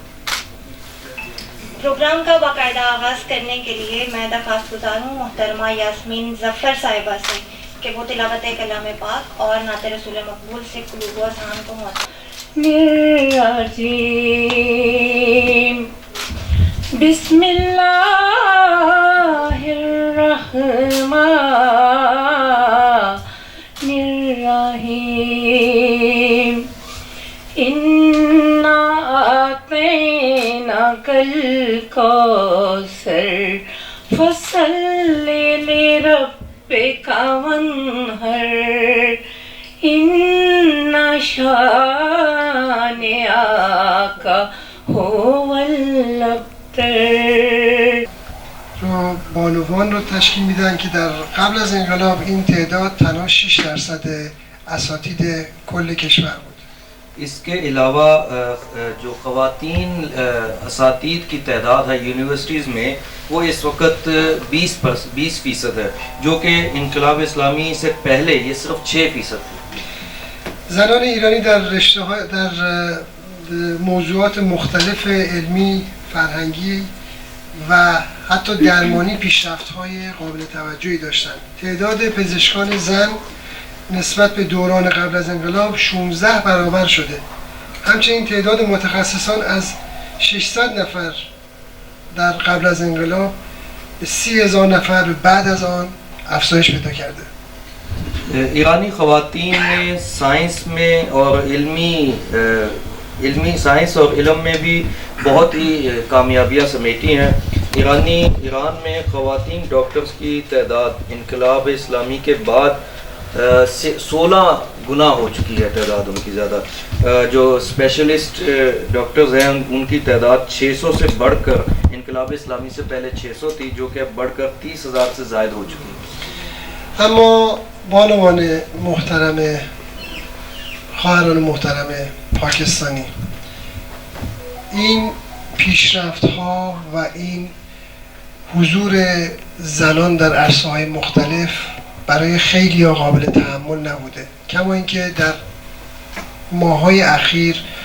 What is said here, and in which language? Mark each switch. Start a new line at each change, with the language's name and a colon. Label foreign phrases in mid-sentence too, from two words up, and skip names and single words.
Urdu: پروگرام کا باقاعدہ آغاز کرنے کے لیے میں درخواست گزار ہوں محترمہ یاسمین ظفر صاحبہ سے کہ وہ تلاوت کلام پاک اور نعت رسول مقبول سے قلوب و اذہان کو
Arabic: بسم اللہ الرحمن الرحیم اِنَّا أَعْطَيْنَاكَ الْكَوْثَرَ فَصَلِّ لِرَبِّكَ وَانْحَرْ إِنَّ شَانِئَكَ هُوَ الْأَبْتَرُ.
Persian: رو بانوان رو تشکیل میدن که در قبل از انقلاب این تعداد تنها 6% اساتید کل کشور بود.
Urdu: اس کے علاوہ جو خواتین اساتید کی تعداد ہے یونیورسٹیز میں وہ اس وقت 20% ہے، جو کہ انقلاب اسلامی سے پہلے یہ صرف 6% تھی۔
Persian: زنان ایرانی در موضوعات مختلف علمی، فرهنگی و حتی درمانی پیشرفت‌های قابل توجهی داشتند. تعداد پزشکان زن نسبت به دوران قبل از انقلاب 16 برابر شده. همچنین تعداد متخصصان از 600 نفر در قبل از انقلاب به 30,000 نفر بعد از آن افزایش پیدا کرده.
Urdu: ایرانی خواتین نے سائنس میں اور علمی سائنس اور علم میں بھی بہت ہی کامیابیاں سمیٹی ہیں۔ ایران میں خواتین ڈاکٹرز کی تعداد انقلاب اسلامی کے بعد 16 گنا ہو چکی ہے تعداد ان کی زیادہ۔ جو اسپیشلسٹ ڈاکٹرز ہیں ان کی تعداد 600 سے بڑھ کر انقلاب اسلامی سے پہلے 600 تھی، جو کہ اب بڑھ کر 30,000 سے زائد ہو چکی ہے۔
Persian: اما بانوان محترم، خواهران محترم پاکستانی، این پیشرفت ها و این حضور زنان در عرصه‌های مختلف برای خیلی قابل تحمل نبوده، کما اینکه در ماه‌های اخیر